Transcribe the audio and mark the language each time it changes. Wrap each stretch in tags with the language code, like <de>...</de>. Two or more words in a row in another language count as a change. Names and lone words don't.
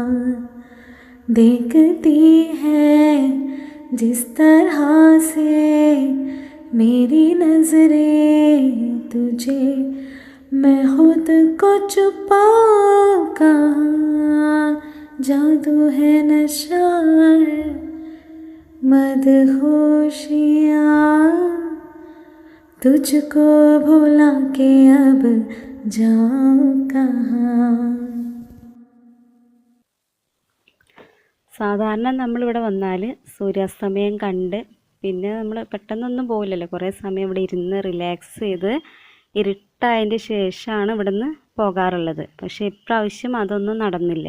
<hi>देखती है जिस तरह से मेरी नजरें तुझे, मैं खुद को छुपाऊं कहाँ, जादू है नशा है मदहोशियाँ, तुझको भुला के अब जाऊँ कहाँ.</hi> <ml>സാധാരണ നമ്മളിവിടെ വന്നാൽ സൂര്യാസ്തമയം കണ്ട് പിന്നെ നമ്മൾ പെട്ടെന്നൊന്നും പോകില്ലല്ലോ, കുറേ സമയം ഇവിടെ ഇരുന്ന് റിലാക്സ് ചെയ്ത് ഇരുട്ടായതിൻ്റെ ശേഷമാണ് ഇവിടുന്ന് പോകാറുള്ളത്. പക്ഷേ ഇപ്രാവശ്യം അതൊന്നും നടന്നില്ല.</ml>